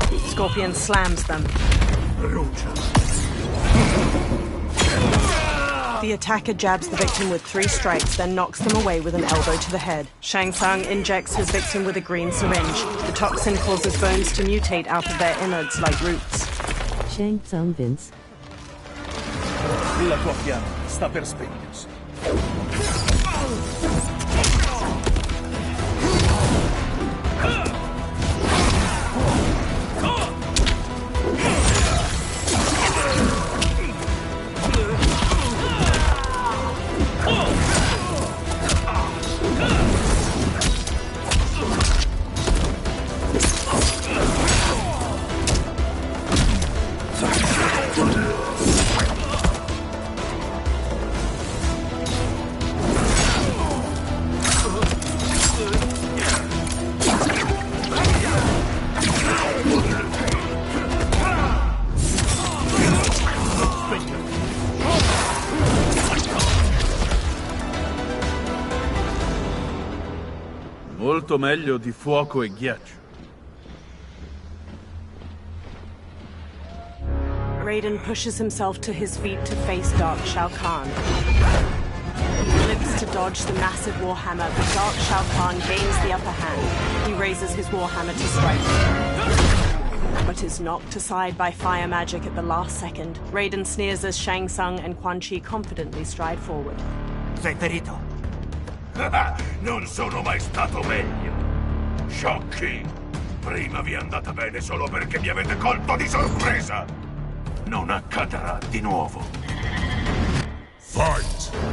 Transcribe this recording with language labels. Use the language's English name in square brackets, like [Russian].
[English] Scorpion slams them. The attacker jabs the victim with 3 strikes, then knocks them away with an elbow to the head. Shang Tsung injects his victim with a green syringe. The toxin causes bones to mutate out of their innards like roots. [Italian] Shang Tsung Vince. La tua fiamma sta per spegnersi. Molto meglio di fuoco e ghiaccio. [English] Raiden pushes himself to his feet to face Dark Shao Kahn. He flips to dodge the massive warhammer, but Dark Shao Kahn gains the upper hand. He raises his warhammer to strike, but is knocked aside by fire magic at the last second. Raiden sneers as Shang Tsung and Quan Chi confidently stride forward. [Italian] Sei ferito? Non sono mai stato meglio. Sciocchi! Prima vi è andata bene solo perché mi avete colto di sorpresa! Non accadrà di nuovo. [English] Fight!